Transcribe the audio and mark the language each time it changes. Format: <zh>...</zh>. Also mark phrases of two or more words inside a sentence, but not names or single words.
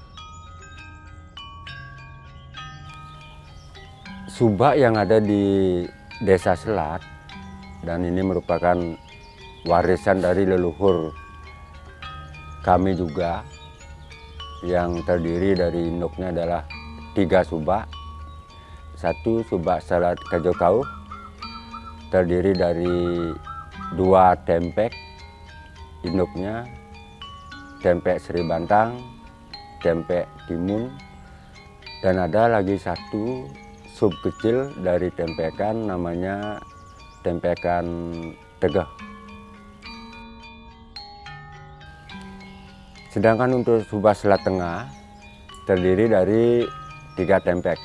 <id>subak yang ada di Desa Selat, dan ini merupakan warisan dari leluhur kami juga, yang terdiri dari induknya adalah 3 subak. 1 subak Selat Kajokau terdiri dari 2 tempek induknya, tempek Sri Bantang, tempek Timun, dan ada lagi 1 sub kecil dari tempekan namanya tempekan Tegeh. Sedangkan untuk subak Selat Tengah terdiri dari 3 tempek.</id>